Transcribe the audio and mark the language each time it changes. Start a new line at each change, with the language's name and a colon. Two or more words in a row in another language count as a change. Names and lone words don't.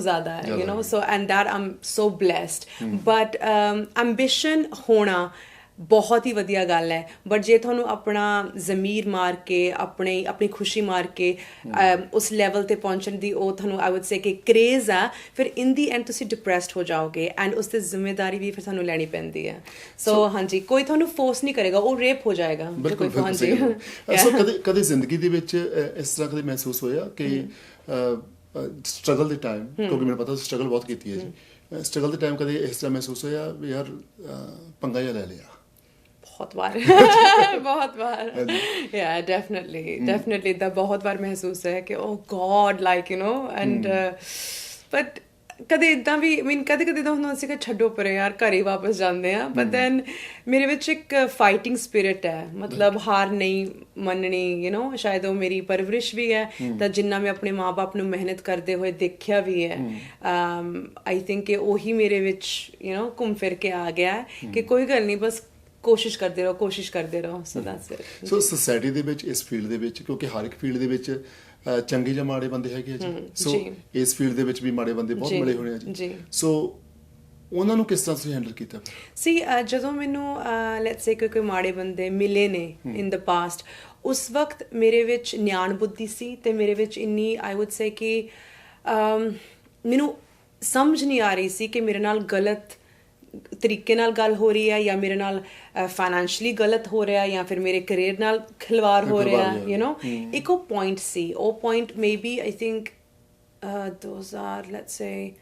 Punjabi: ਜ਼ਿਆਦਾ ਹੈ
English: you know so and that I'm so blessed
Punjabi: ਬਟ ਐਂਬੀਸ਼ਨ ਹੋਣਾ ਬਹੁਤ ਹੀ ਵਧੀਆ ਗੱਲ ਹੈ ਬਟ ਜੇ ਤੁਹਾਨੂੰ ਆਪਣਾ ਜ਼ਮੀਰ ਮਾਰ ਕੇ ਆਪਣੀ ਖੁਸ਼ੀ ਮਾਰ ਕੇ ਉਸ ਲੈਵਲ ਤੇ ਪਹੁੰਚਣ ਦੀ ਉਹ ਤੁਹਾਨੂੰ
English: I would say
Punjabi: ਕਿ ਕਰੇਜ਼ ਆ ਫਿਰ
English: in the end
Punjabi: ਤੁਸੀਂ ਡਿਪਰੈਸਡ ਹੋ ਜਾਓਗੇ ਐਂਡ ਉਸ ਦੀ ਜ਼ਿੰਮੇਵਾਰੀ ਵੀ ਫਿਰ ਤੁਹਾਨੂੰ ਲੈਣੀ ਪੈਂਦੀ ਹੈ ਸੋ ਹਾਂਜੀ ਕੋਈ ਤੁਹਾਨੂੰ ਫੋਰਸ ਨਹੀਂ ਕਰੇਗਾ ਉਹ ਰੇਪ ਹੋ ਜਾਏਗਾ ਹਾਂਜੀ ਸੋ ਕਦੇ ਜ਼ਿੰਦਗੀ ਦੇ ਵਿੱਚ ਇਸ ਤਰ੍ਹਾਂ ਕਦੇ ਮਹਿਸੂਸ ਹੋਇਆ ਕਿ ਸਟਰਗਲ ਦੇ ਟਾਈਮ ਕਿਉਂਕਿ ਮੈਨੂੰ ਪਤਾ ਸਟਰਗਲ ਬਹੁਤ ਕੀਤੀ ਹੈ ਜੀ ਸਟਰਗਲ ਦੇ ਟਾਈਮ ਕਦੇ ਇਸ ਤਰ੍ਹਾਂ ਮਹਿਸੂਸ ਹੋਇਆ ਵੀ ਯਾਰ ਪੰਗਾ ਜਿਹਾ ਲੈ ਲਿਆ
Hindi: बहुत बार बहुत बार
English: yeah definitely
Punjabi: ਦਾ ਬਹੁਤ ਵਾਰ ਮਹਿਸੂਸ ਹੈ ਕਿ
English: oh god like you know and but
Punjabi: ਕਦੇ ਇਦਾਂ ਵੀ I mean ਕਦੇ ਤਾਂ ਹੁੰਦਾ ਸੀ ਕਿ ਛੱਡੋ ਪਰੇ ਯਾਰ ਘਰ ਹੀ ਵਾਪਸ ਜਾਂਦੇ ਆ
English: but then
Punjabi: ਮੇਰੇ ਵਿੱਚ ਇੱਕ
English: fighting spirit
Punjabi: ਹੈ ਮਤਲਬ ਹਾਰ ਨਹੀਂ ਮੰਨਣੀ
English: you know
Punjabi: ਸ਼ਾਇਦ ਉਹ ਮੇਰੀ ਪਰਵਰਿਸ਼ ਵੀ ਹੈ ਤਾਂ ਜਿੰਨਾ ਮੈਂ ਆਪਣੇ ਮਾਂ-ਬਾਪ ਨੂੰ ਮਿਹਨਤ ਕਰਦੇ ਹੋਏ ਦੇਖਿਆ ਵੀ ਹੈ
English: I think
Punjabi: ਕਿ ਉਹੀ ਮੇਰੇ ਵਿੱਚ
English: you know
Punjabi: ਘੁੰਮ ਫਿਰ ਕੇ ਆ ਗਿਆ ਹੈ ਕਿ ਕੋਈ ਗੱਲ ਨਹੀਂ ਬਸ ਕੋਸ਼ਿਸ਼ ਕਰਦੇ ਰਹੋ
English: so that's it
Punjabi: ਸੋ ਸੋਸਾਇਟੀ ਦੇ ਵਿੱਚ ਇਸ ਫੀਲਡ ਦੇ ਵਿੱਚ ਕਿਉਂਕਿ ਹਰ ਇੱਕ ਫੀਲਡ ਦੇ ਵਿੱਚ ਚੰਗੇ ਜਾਂ ਮਾੜੇ ਬੰਦੇ ਹੈਗੇ ਆ ਜੀ ਸੋ ਇਸ ਫੀਲਡ ਦੇ ਵਿੱਚ ਵੀ ਮਾੜੇ ਬੰਦੇ ਬਹੁਤ ਮਿਲੇ ਹੋਣੇ ਆ ਜੀ ਸੋ ਉਹਨਾਂ ਨੂੰ ਕਿਸ ਤਰ੍ਹਾਂ ਤੁਸੀਂ ਹੈਂਡਲ ਕੀਤਾ ਸੀ ਜਦੋਂ ਮੈਨੂੰ
English: let's say
Punjabi: ਕੋਈ ਮਾੜੇ ਬੰਦੇ ਮਿਲੇ ਨੇ
English: in the past
Punjabi: ਉਸ ਵਕਤ ਮੇਰੇ ਵਿੱਚ ਨਿਆਣ ਬੁੱਧੀ ਸੀ ਤੇ ਮੇਰੇ ਵਿੱਚ ਇੰਨੀ
English: I would say
Punjabi: ਕਿ ਮੈਨੂੰ ਸਮਝ ਨਹੀਂ ਆ ਰਹੀ ਸੀ ਕਿ ਮੇਰੇ ਨਾਲ ਗਲਤ ਤਰੀਕੇ ਨਾਲ ਗੱਲ ਹੋ ਰਹੀ ਹੈ ਜਾਂ ਮੇਰੇ ਨਾਲ ਫਾਈਨੈਂਸ਼ੀਅਲੀ ਗਲਤ ਹੋ ਰਿਹਾ ਜਾਂ ਫਿਰ ਮੇਰੇ ਕੈਰੀਅਰ ਨਾਲ ਖਿਲਵਾੜ ਹੋ ਰਿਹਾ
English: you know
Punjabi: ਇੱਕ ਉਹ ਪੁਆਇੰਟ ਸੀ ਉਹ ਪੁਆਇੰਟ
English: maybe I think those are let's say